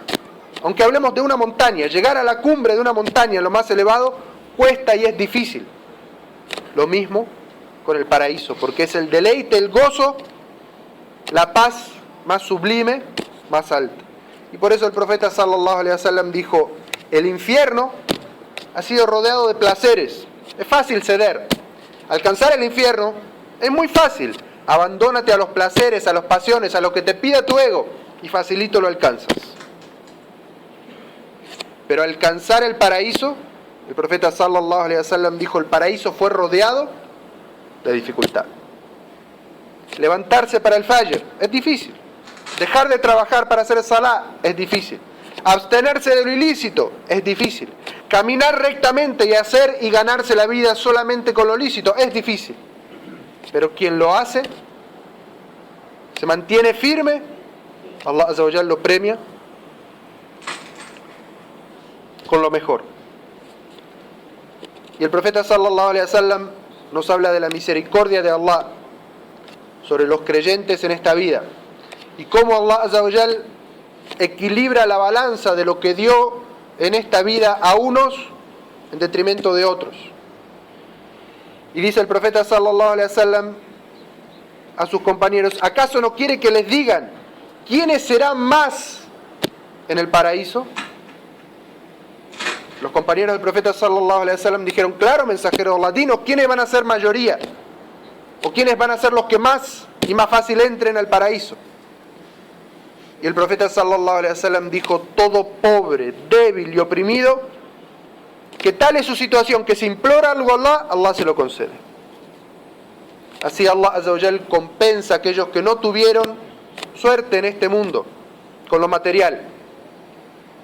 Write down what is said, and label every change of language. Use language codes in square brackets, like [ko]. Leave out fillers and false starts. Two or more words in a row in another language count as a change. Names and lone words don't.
[es] Aunque hablemos de una montaña, llegar a la cumbre de una montaña, lo más elevado, cuesta y es difícil. Lo mismo con el paraíso, porque es el deleite, el gozo, la paz más sublime, más alta. Y por eso el profeta [ar] صلى الله عليه وسلم [es] dijo: el infierno ha sido rodeado de placeres. Es fácil ceder. Alcanzar el infierno es muy fácil. Abandónate a los placeres, a las pasiones, a lo que te pida tu ego, y facilito lo alcanzas. Pero alcanzar el paraíso, el profeta [ar] صلى الله عليه وسلم [es] dijo: el paraíso fue rodeado de dificultad. Levantarse para el fajr es difícil. Dejar de trabajar para hacer salá es difícil. Abstenerse de lo ilícito es difícil. Caminar rectamente y hacer y ganarse la vida solamente con lo lícito es difícil. Pero quien lo hace, se mantiene firme, [ar] الله عز وجل [es] lo premia con lo mejor. Y el profeta [ar] صلى الله عليه وسلم [es] nos habla de la misericordia de Allah sobre los creyentes en esta vida y cómo [ar] الله عز وجل [es] equilibra la balanza de lo que dio en esta vida a unos en detrimento de otros. Y dice el profeta [ar] صلى الله عليه وسلم [es] a sus compañeros: ¿acaso no quiere que les digan quiénes serán más en el paraíso? Los compañeros del profeta [ar] صلى الله عليه وسلم [es] dijeron: claro, mensajero de Allah, dinos quiénes van a ser mayoría o quiénes van a ser los que más y más fácil entren al paraíso. Y el profeta [ar] صلى الله عليه وسلم [es] dijo: todo pobre, débil y oprimido, que tal es su situación, que si implora algo a Allah, Allah se lo concede. Así [ar] الله عز وجل [es] compensa a aquellos que no tuvieron suerte en este mundo con lo material.